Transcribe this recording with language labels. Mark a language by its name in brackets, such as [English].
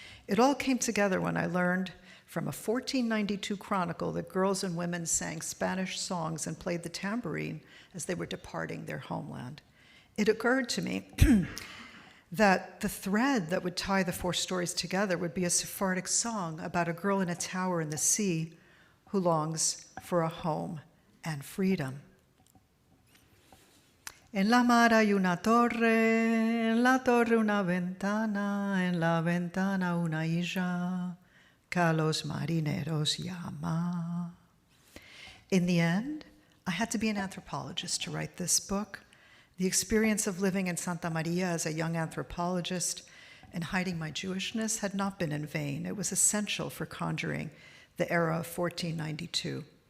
[English] It all came together when I learned from a 1492 chronicle that girls and women sang Spanish songs and played the tambourine as they were departing their homeland. It occurred to me that the thread that would tie the 4 stories together would be a Sephardic song about a girl in a tower in the sea who longs for a home and freedom. [Spanish] En la mar hay una torre, en la torre una ventana, en la ventana una isla que a los marineros llama. [English] In the end, I had to be an anthropologist to write this book. The experience of living in Santa Maria as a young anthropologist and hiding my Jewishness had not been in vain. It was essential for conjuring the era of 1492.